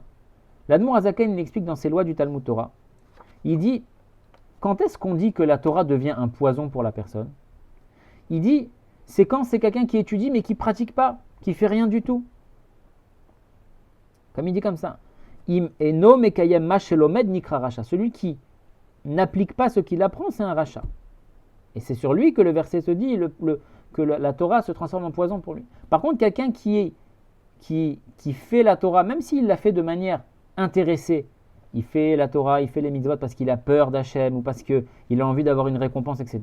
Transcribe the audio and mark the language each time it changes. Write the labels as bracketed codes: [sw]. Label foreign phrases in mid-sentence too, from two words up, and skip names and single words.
[fr] L'Admour Hazaken, il explique dans ses lois du Talmud Torah. Il dit, quand est-ce qu'on dit que la Torah devient un poison pour la personne ? Il dit, c'est quand c'est quelqu'un qui étudie mais qui ne pratique pas, qui ne fait rien du tout. Comme il dit comme ça. [he] אם אינו מקיים מה שלומד נקרא רשע. [fr] Celui qui n'applique pas ce qu'il apprend, c'est un rachat. Et c'est sur lui que le verset se dit que la Torah se transforme en poison pour lui. Par contre, quelqu'un qui fait la Torah, même s'il l'a fait de manière intéressé, il fait la Torah, il fait les mitzvot parce qu'il a peur d'Hachem ou parce qu'il a envie d'avoir une récompense, etc.